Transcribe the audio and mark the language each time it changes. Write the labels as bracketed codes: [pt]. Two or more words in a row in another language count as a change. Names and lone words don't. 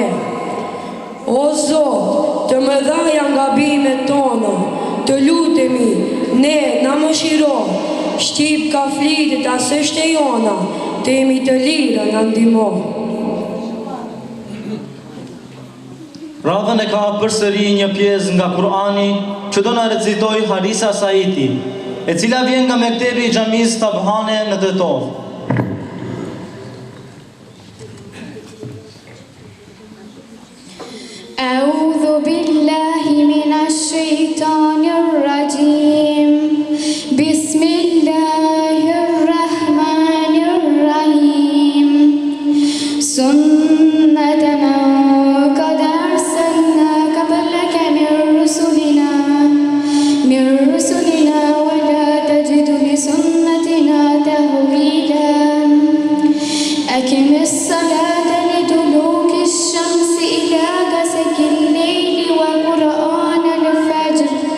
[sq] O Zot, të mëdha janë gabimet tona, të lutemi, ne na mëshiro, shqip ka flitit asë është e jona, të jemi të lirë në ndimo. Radhën e ka përsëri një pjesë nga Kurani që do na recitoj Harisa Saiti, e cila vjen nga mektebi i xhamisë Tabhane në Tetov. [ar] أعوذ بالله من الشيطان الرجيم. Bismillahirrahmanirrahim. سنة من قد أرسلنا قبلك من رسلنا ولا تجد لسنتنا تحويلا. أقم الصلاة لدلوك الشمس إلى غسق الليل وقرآن الفجر.